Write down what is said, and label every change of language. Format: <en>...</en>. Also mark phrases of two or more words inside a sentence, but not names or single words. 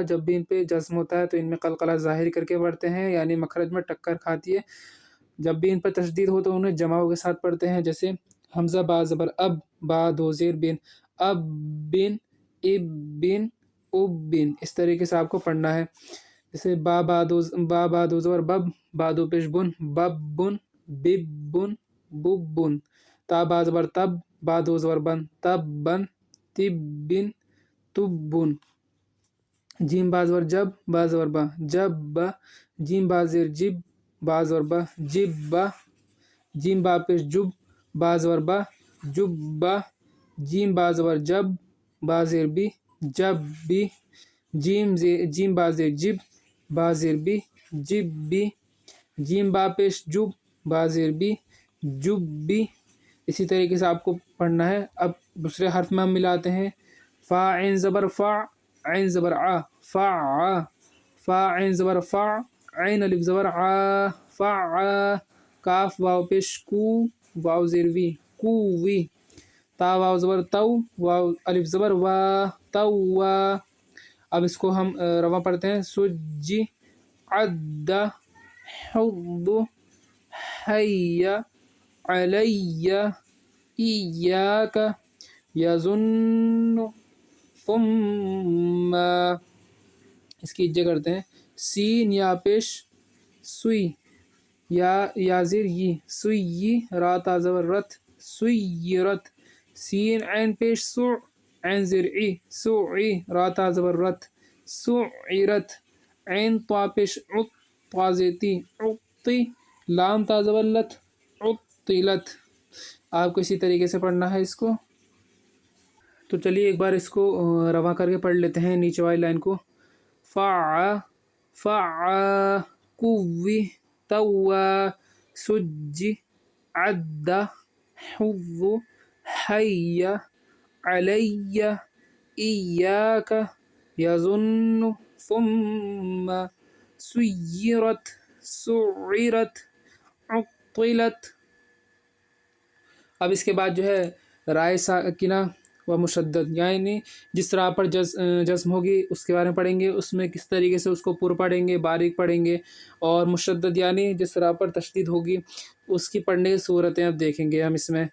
<ur>جب بھی ان پہ جزم ہوتا ہے تو ان میں قلقلہ ظاہر کر کے پڑھتے ہیں، یعنی مخرج میں ٹکر کھاتی ہے. جب بھی ان پر تشدید ہو تو انہیں جماؤں کے ساتھ پڑھتے ہیں. جیسے حمزہ با زبر اب، با دو زیر بن، اب بن، اب بن، اب بن. اس طریقے سے آپ کو پڑھنا ہے. جیسے با دو زبر بب، با دو پیش بن، بب بن، بب بن، بب بن. تا با زبر تب، با دو زبر بن، تب بن، تب بن، تب بن. جیم با زبر جب، با زبر با، جب با. جیم با زیر جب، با زبر با، جب با. جیم با پیش جب، با زبر با، جب با. جیم با زبر جب، با زیر بی، جب بی. جیم با زیر جب، با زیر بی، جب بی. جیم با پیش جب، با زیر بی، جب بی. اسی طریقے سے آپ کو پڑھنا ہے. اب دوسرے حرف میں ہم ملاتے ہیں، فا عین زبر فا، عین زبر آ، فا آ. فا عین زبر فا، عین الف زبر آ، فا آ. کاف واو پیش کو، واو زیر وی، کو وی. تا واو زبر تو، واو الف زبر وا، تو وا. اب اس کو ہم رواں پڑھتے ہیں، سجی،</ur> <ar>عد، حض، حی، علی، ایاک، یظن، ثم.</ar> <ur>اس کی اجے کرتے ہیں، سین یا پیش سوئی، یا زیر ی، سوئی. را تا زبر رت، سویرت. سین عین پیش سو، عین زیر ای، سوعی. را تا زبر رت، سعرت. عین طا پیش عط، طا زیر تی، عطی. لام تا زبر لت، عطلت. آپ کو اسی طریقے سے پڑھنا ہے اس کو. تو چلیے ایک بار اس کو رواں کر کے پڑھ لیتے ہیں نیچے والی لائن کو.</ur> <ar>فا، فا، کوی، توا، سجی، عد، حض، حی، علی، ایاک، یظن، ثم، سیرت، سعرت، عطلت.</ar> <ur>اب اس کے بعد جو ہے رائے ساکنہ و مشدد، یعنی جس راہ پر جزم ہوگی اس کے بارے میں پڑھیں گے، اس میں کس طریقے سے اس کو پر پڑھیں گے، باریک پڑھیں گے، اور مشدد یعنی جس راہ پر تشدید ہوگی اس کی پڑھنے کی صورتیں اب دیکھیں گے ہم اس میں۔</ur>